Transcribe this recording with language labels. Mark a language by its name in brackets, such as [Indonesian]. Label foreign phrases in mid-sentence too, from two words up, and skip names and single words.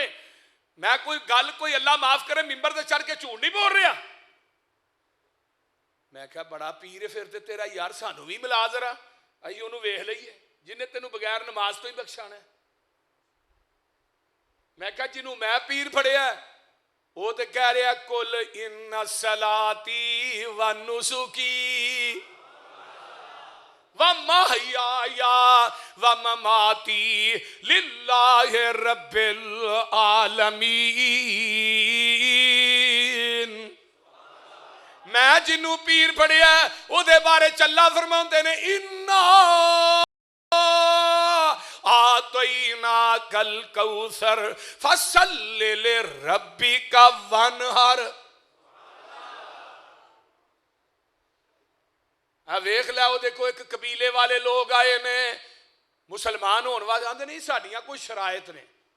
[Punjabi] ਮੈਂ ਕੋਈ ਗੱਲ ਕੋਈ ਅੱਲ੍ਹਾ ਮਾਫ਼ ਕਰੇ ਮਿੰਬਰ ਤੇ ਚੜ੍ਹ ਕੇ ਝੂਠ ਨਹੀਂ ਬੋਲ ਰਿਹਾ। ਮੈਂ ਕਿਆ ਬੜਾ ਪੀਰ ਹੈ ਫਿਰ ਤੇ ਤੇਰਾ ਯਾਰ, ਸਾਨੂੰ ਭੀ ਮਿਲਾ ਜ਼ਰਾ, ਅਸੀਂ ਉਹਨੂੰ ਵੇਖ ਲਈਏ ਜਿਨ੍ਹੇ ਤੈਨੂੰ ਬਗ਼ੈਰ ਨਮਾਜ਼ ਤੋ ਹੀ ਬਖ਼ਸ਼ਾਣਾ ਹੈ। ਮੈਂ ਕਿਆ ਜਿਨ੍ਹੋਂ ਮੈਂ ਪੀਰ ਫੜਿਆ ਵੋ ਤੋ ਕਹਿ ਰਿਹਾ [Arabic] قل إن صلاتي ونسكي ومحياي ومماتي لله رب العالمين. [Punjabi] ਮੈਂ ਜਿਨ੍ਹੋਂ ਪੀਰ ਫੜਿਆ ਉਹਦੇ ਬਾਰੇ ਚੱਲਾ ਫ਼ਰਮਾਉਂਦੇ ਨੇ [Arabic] إنا أعطيناك الكوثر فصل لربك وانحر. [Punjabi] ਵੇਖ ਲੈ, ਵੋ ਦੇਖੋ ਇੱਕ ਕਬੀਲੇ ਵਾਲੇ ਲੋਕ ਆਏ ਨੇ ਮੁਸਲਮਾਨ ਹੋਣ ਵਾਲੇ, ਆਂਦੇ ਨਹੀਂ ਸਾਡੀਆਂ ਕੋਈ ਸ਼ਰਾਇਤ ਨੇ।